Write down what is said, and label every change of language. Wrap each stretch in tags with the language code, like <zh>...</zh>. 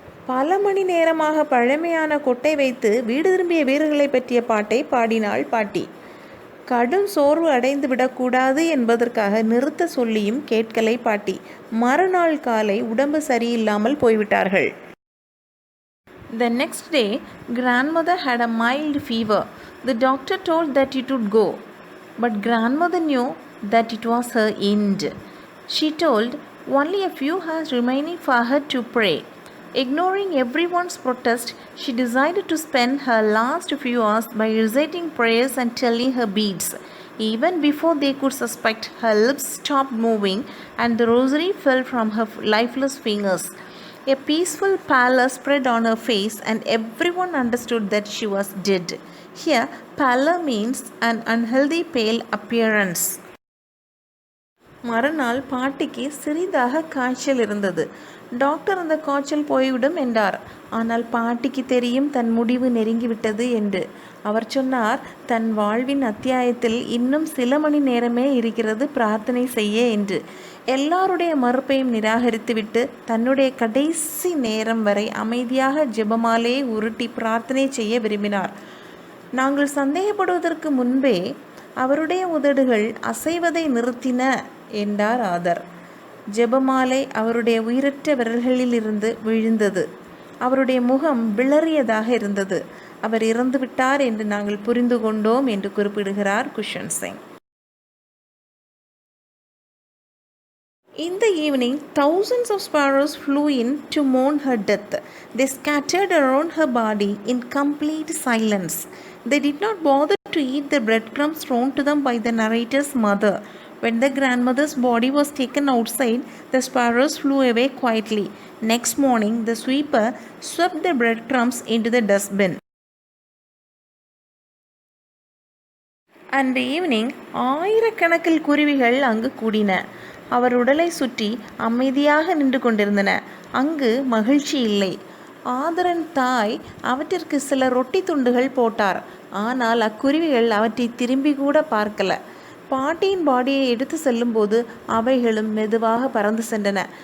<ta>பல மணி நேரமாக பழமையான கொட்டை வைத்து வீடு திரும்பிய வீரர்களை பற்றிய பாட்டை பாடினாள் பாட்டி. கடும் சோர்வு அடைந்து விடக்கூடாது என்பதற்காக நிறுத்த சொல்லியும் கேட்கலை பாட்டி. மறுநாள் காலை உடம்பு சரியில்லாமல் போய்விட்டார்கள்.</ta> <en>The next day, grandmother had a mild fever. The doctor told that it would go, but grandmother knew that it was her end. She told only a few hours remaining for her to pray. Ignoring everyone's protest, she decided to spend her last few hours by reciting prayers and telling her beads. Even before they could suspect, her lips stopped moving and the rosary fell from her lifeless fingers. A peaceful pallor spread on her face and everyone understood that she was dead. Here, pallor means an unhealthy pale appearance.</en> <ta>மறுநாள் பாட்டிக்கு சிறிதாக காய்ச்சல் இருந்தது. Doctor அந்த காய்ச்சல் போய்விடும் என்றார். ஆனால் பாட்டிக்கு தெரியும் தன் முடிவு நெருங்கிவிட்டது என்று. அவர் சொன்னார், தன் வாழ்வின் அத்தியாயத்தில் இன்னும் சில மணி நேரமே இருக்கிறது பிரார்த்தனை செய்ய என்று. எல்லாருடைய மறுப்பையும் நிராகரித்துவிட்டு தன்னுடைய கடைசி நேரம் வரை அமைதியாக ஜெபமாலே உருட்டி பிரார்த்தனை செய்ய விரும்பினார். நாங்கள் சந்தேகப்படுவதற்கு முன்பே அவருடைய உதடுகள் அசைவதை நிறுத்தின என்றார் ஆதர். ஜெபமாலை அவருடைய உயிரற்ற விரல்களிலிருந்து விழுந்தது. அவருடைய முகம் விளறியதாக இருந்தது. அவர் இறந்துவிட்டார் என்று நாங்கள் புரிந்து கொண்டோம் என்று குறிப்பிடுகிறார் cushion Singh.</ta> <en>In the evening, thousands of sparrows flew in to mourn her death. They scattered around her body in complete silence. They did not bother to eat the breadcrumbs thrown to them by the narrator's mother. When the grandmother's body was taken outside, the sparrows flew away quietly. Next morning, the sweeper swept the breadcrumbs into the dustbin.</en> <ta>அன்று evening ஆயிரக்கணக்கில் குருவிகள் அங்கு கூடின. அவர் உடலை சுற்றி அமைதியாக நின்று கொண்டிருந்தன. அங்கு மகிழ்ச்சி இல்லை. ஆதரன் தாய் அவற்றிற்கு சில ரொட்டி துண்டுகள் போட்டார். ஆனால் அக்குருவிகள் அவற்றை திரும்பி கூட பார்க்கல. பாட்டியின் பாடியை எடுத்து செல்லும்போது அவைகளும் மெதுவாக பறந்து சென்றன.</ta>